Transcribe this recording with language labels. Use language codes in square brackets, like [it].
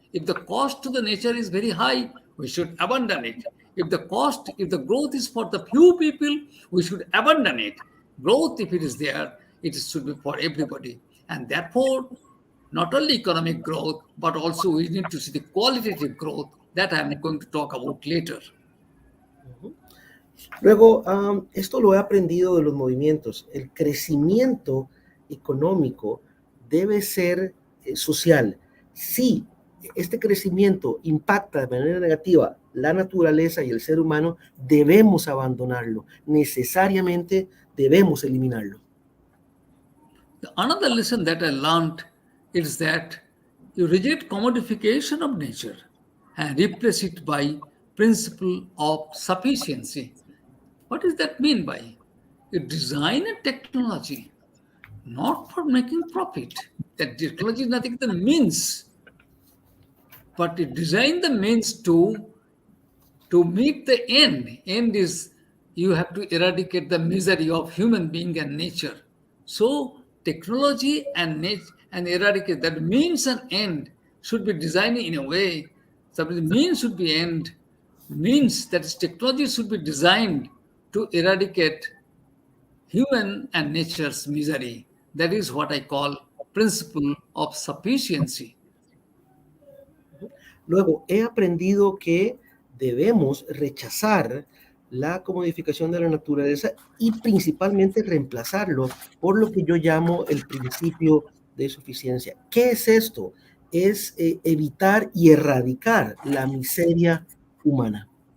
[en] If the cost to the nature is very high, we should abandon it. If the growth is for the few people, we should abandon it. Growth, if it is there, it should be for everybody. And therefore, not only economic growth, but also we need to see the qualitative growth that I'm going to talk about later. [es] Luego, esto lo he aprendido de los movimientos. El crecimiento económico debe ser social. Si este crecimiento impacta de manera negativa la naturaleza y el ser humano, debemos abandonarlo. Necesariamente debemos eliminarlo. [en] Another lesson that I learned is that you reject commodification of nature and replace it by principle of sufficiency. What does that mean by? You design a technology not for making profit. That technology is nothing but the means, but you design the means to meet the end. End is you have to eradicate the misery of human being and nature. So technology and eradicate that means and end should be designed in a way that the means should be end. Means that is technology should be designed to eradicate human and nature's misery. That is what I call principle of sufficiency. [es] Luego, he aprendido que debemos rechazar la comodificación de la naturaleza y principalmente reemplazarlo por lo que yo llamo el principio de suficiencia. ¿Qué es esto? Es evitar y erradicar la miseria humana.